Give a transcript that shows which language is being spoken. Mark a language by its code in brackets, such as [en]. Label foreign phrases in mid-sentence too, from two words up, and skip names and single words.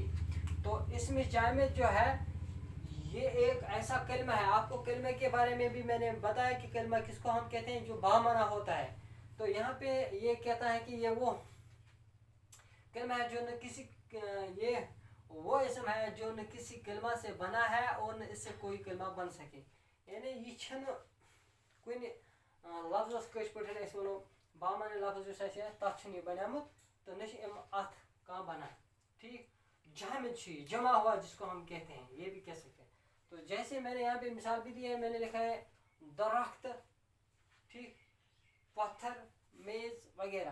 [ur] تو اسم جامد جو ہے یہ ایک ایسا کلمہ ہے، آپ کو کلمے کے بارے میں بھی میں نے بتایا کہ کلمہ کس کو ہم کہتے ہیں، جو بامعنی ہوتا ہے۔ تو یہاں پہ یہ کہتا ہے کہ یہ وہ کلمہ ہے جو نہ کسی یہ وہ اسم ہے جو نہ کسی کلمہ سے بنا ہے اور نہ اس سے کوئی کلمہ بن سکے۔ [ks] یعنی یہ چھن کن لفظ کش پٹھن اس ونو بامعنی لفظ جو ہے تک چھن یہ بنیامت تو نہ ات کہاں بنا۔ [ur] ٹھیک، جامد چھ جمع ہوا جس کو ہم کہتے ہیں، یہ بھی کہہ سکتے ہیں۔ تو جیسے میں نے یہاں پہ مثال بھی دی ہے، میں نے لکھا ہے درخت، ٹھیک، پتھر، میز وغیرہ۔